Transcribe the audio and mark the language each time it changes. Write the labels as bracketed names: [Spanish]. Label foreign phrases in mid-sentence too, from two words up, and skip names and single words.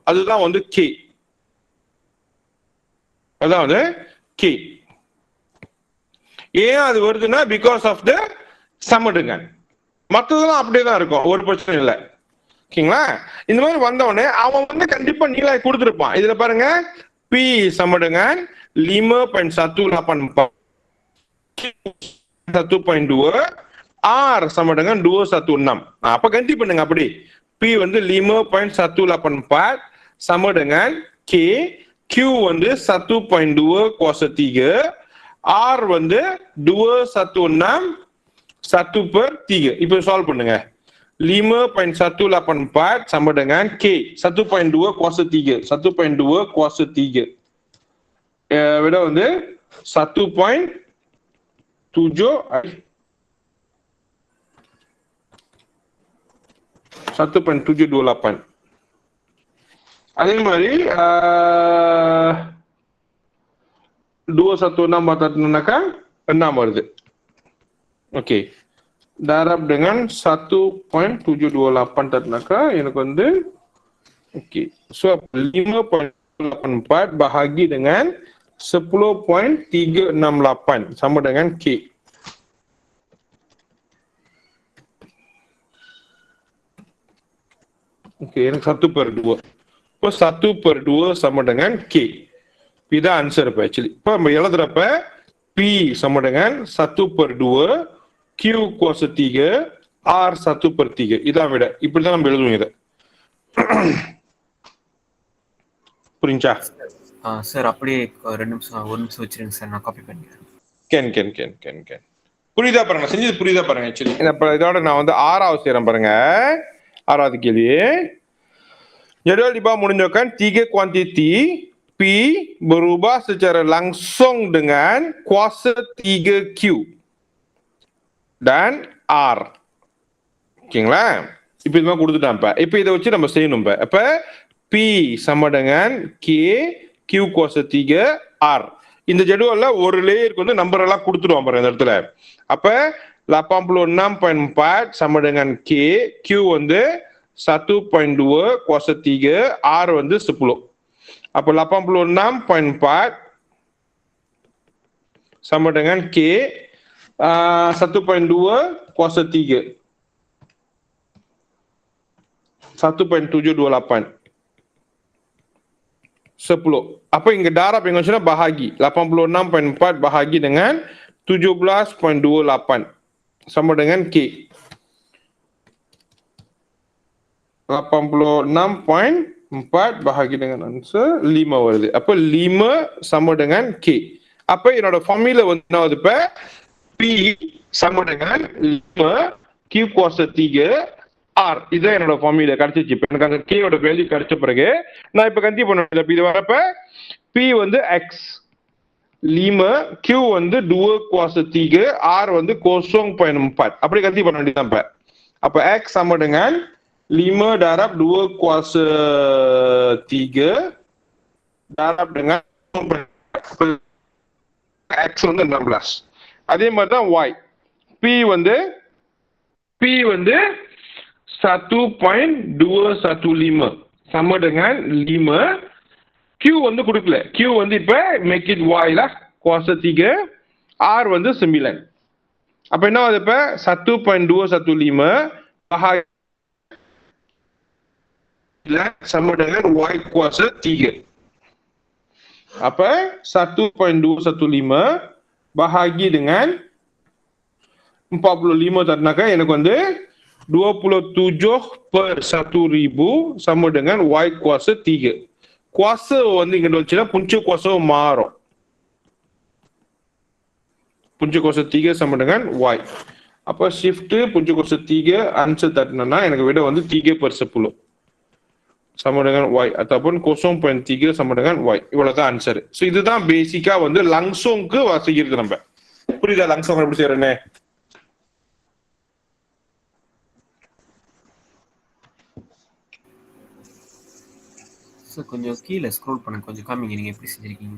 [Tamil] அதுதான் வந்து K. அதாவது K. ஏன் அது வருதுன்னா [English] because of the [Tamil] சமடுங்க. மற்றதெல்லாம் அப்படியே தான் இருக்கும், ஒரு பிரச்சனை இல்லை. ஓகேங்களா? இந்த மாதிரி வந்தவொடனே அவன் வந்து கண்டிப்பா நீலாய் கொடுத்துருப்பான். இதுல பாருங்க, [Malay] P sama dengan 5.184 1.2 R sama dengan 216. [Tamil] அப்ப கண்டி பண்ணுங்க. அப்படி P வந்து 5.184 [Malay] sama dengan [Tamil] K, Q வந்து 1.2 kuasa 3, R வந்து 216 1/3. இப்ப சால்வ் பண்ணுங்க. [Malay] 5.184 sama dengan K 1.2 kuasa 3. [Tamil] 1.2 kuasa 3 விட வந்து 1.728. அதே மாதிரி 216 பார்த்தாக்கா என்ன வருது? ஓகே, [Malay] darab dengan 1.728 tadnaka [Tamil] எனக்கு வந்து ஓகே. [Malay] So 5.84 bahagi dengan 10.368 sama dengan K. Oke, [Tamil] எனக்கு 1/2. இப்போ 1/2 sama dengan K. இதான் ஆன்சர். இப்போ ஆக்சுவலி இப்போ நம்ம எழுதுறப்ப P [Malay] sama dengan [Tamil] 1/2 Q kuasa 3 R 1/3. இதான் விட. இப்படிதான் நம்ம எழுதுவோம் இதை. புரிஞ்சா சார்? அப்படியே 1 நிமிஷம் வச்சிருங்க சார், நான் காப்பி பண்ணிக்கிறேன். கேன் புரியுதா பாருங்க, நான் செஞ்சது புரியுதா பாருங்க. ஆக்சுவலி இதோட நான் வந்து 6வது செய்றேன் பாருங்க. 6வது கேள்வி. [Malay] Jadual di bawah menunjukkan 3 kuantiti P berubah secara langsung dengan kuasa 3Q dan R. [Tamil] ஓகேங்களா? இப்ப இது மாதிரி கொடுத்துட்டான். இப்ப இதை வச்சு நம்ம செய்யணும். இப்ப P [Malay] sama dengan [Tamil] K, Q kuasa 3 R. இந்த ஜெடுவல்ல ஒரு லேயருக்கு வந்து நம்பர் எல்லாம் கொடுத்துடுவோம் பாருங்க இந்த இடத்துல. அப்ப 86.4 [Malay] sama dengan [Tamil] K, Q வந்து 1.2 kuasa 3, R வந்து 10. [Malay] Apa 86.4 sama dengan K 1.2 kuasa 3. 1.728. 10. Apa yang darab yang maksudnya bahagi. 86.4 bahagi dengan 17.28 sama dengan K. 86.4 bahagi dengan answer 5 வருது. [Tamil] அப்ப 5 [Malay] sama dengan [Tamil] K. அப்ப என்னோட ஃபார்முலா வந்து என்ன வருது இப்ப P sama dengan 5 Q kuasa 3 R. இதுதான் என்னோட ஃபார்முலா கிடைச்சிச்சு. இப்ப எனக்கு அங்க K ஓட வேல்யூ கிடைச்ச பிறகு நான் இப்ப கன்டினியூ பண்ண இது வரப்ப P வந்து X 5 Q வந்து 2 kuasa 3 R வந்து 0.4. அப்படி கன்டினியூ பண்ண வேண்டியதுதான் இப்ப. [Malay] அப்ப X sama dengan 5 darab 2 kuasa 3 darab dengan X வந்து 16. [Tamil] அதே மாதிரி தான் Y. P வந்து 1.215 sama dengan 5. Q வந்து கொடுக்கல. Q வந்து இப்ப [English] make it [Tamil] Y [Malay] lah kuasa [Tamil] 3. R வந்து 9. அப்ப என்ன ஆகுது இப்ப 1.215 [Malay] bahagi sama dengan Y kuasa 3. Apa? 1.215 bahagi dengan 45 tadnaka [Tamil] எனக்கு வந்து [Malay] 27/1000 sama dengan Y kuasa 3. [Tamil] Kuasa வந்து இங்க வந்துச்சுன்னா [Malay] punca kuasa [Tamil] மாறும். [Malay] Punca kuasa 3 sama dengan Y. [Tamil] அப்ப shift [Malay] punca kuasa 3 [Tamil] answer தட்டினா எனக்கு விட வந்து 3/10 [Malay] sama dengan Y ataupun 0.3 sama dengan Y. [Tamil] இவ்வளவுதான் ஆன்சர். சோ இதுதான் பேசிக்கா வந்து langsungக்கு வாசிக்கிறது நம்ம. புரியுதா langsung எப்படி செய்யறேன்னு? ஸோ கொஞ்சம் கீழே ஸ்க்ரோல் பண்ண கொஞ்சம் காமிங்க நீங்க எப்படி செஞ்சிருக்கீங்க.